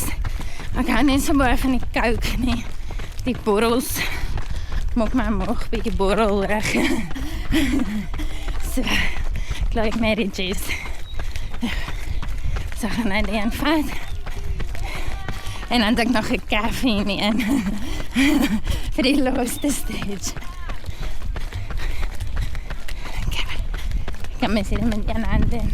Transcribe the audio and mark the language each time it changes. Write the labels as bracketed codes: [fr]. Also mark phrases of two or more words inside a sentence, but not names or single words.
[af] Ek hou nie so baie van die Coke nie. Die borrels maak my maag bietjie borrelrig. So, ek like my die juice. So gaan ek die vat. En dan drink nog 'n caffeine in. Vir die laaste stage. [nl] Ik kan me zitten met een hand in.